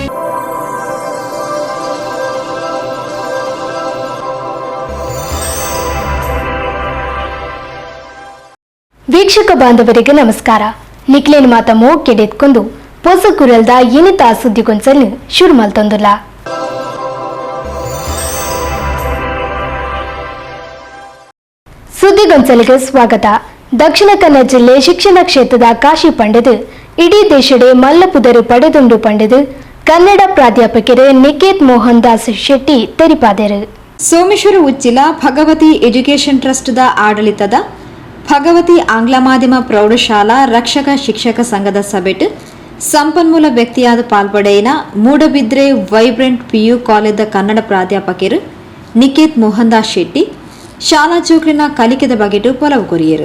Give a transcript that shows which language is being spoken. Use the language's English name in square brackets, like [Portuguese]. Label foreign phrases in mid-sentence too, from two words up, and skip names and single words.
[Kannada] ವೀಕ್ಷಕ ಬಾಂಧವರಿಗೆ ನಮಸ್ಕಾರ. [Tulu] ನಿಕ್ಲೇನ್ ಮಾತ ಮೋಕೆಡೆತ್ಕೊಂಡು ಹೊಸ ಕುರಲ್ದ ಏನಿತ ಸುದ್ದಿಗೊಂಚಲ್ನು ಶುರು ಮಲ್ತೊಂದುಲ್ಲ. [Kannada] ಸುದ್ದಿಗೊಂಚಲಿಗೆ ಸ್ವಾಗತ. [Tulu] ದಕ್ಷಿಣ ಕನ್ನಡ ಜಿಲ್ಲೆ ಶಿಕ್ಷಣ ಕ್ಷೇತ್ರದ ಕಾಶಿ ಪಂಡಿತು ಇಡೀ ದೇಶಡೆ ಮಲ್ಲಪುದರು ಪಡೆದುಂಡು ಪಂಡಿತು ಕನ್ನಡ ಪ್ರಾಧ್ಯಾಪಕರು ನಿಕೇತ್ ಮೋಹನ್ ದಾಸ್ ಶೆಟ್ಟಿ ತೆರಿಪಾದರು. ಸೋಮೇಶ್ವರ ಉಚ್ಚಿಲ ಭಗವತಿ ಎಜುಕೇಷನ್ ಟ್ರಸ್ಟ್ದ ಆಡಳಿತದ ಭಗವತಿ ಆಂಗ್ಲ ಮಾಧ್ಯಮ ಪ್ರೌಢಶಾಲಾ ರಕ್ಷಕ ಶಿಕ್ಷಕ ಸಂಘದ ಸಭೆಟ್ ಸಂಪನ್ಮೂಲ ವ್ಯಕ್ತಿಯಾದ ಪಾಲ್ಪಡೆಯಿನ ಮೂಡಬಿದ್ರೆ ವೈಬ್ರೆಂಟ್ ಪಿಯು ಕಾಲೇಜದ ಕನ್ನಡ ಪ್ರಾಧ್ಯಾಪಕರು ನಿಕೇತ್ ಮೋಹನ್ ದಾಸ್ ಶೆಟ್ಟಿ ಶಾಲಾ ಚೌಕ್ಲಿನ ಕಲಿಕೆದ ಬಗೆಟು ಪೊಲವು ಕೊರಿಯರು.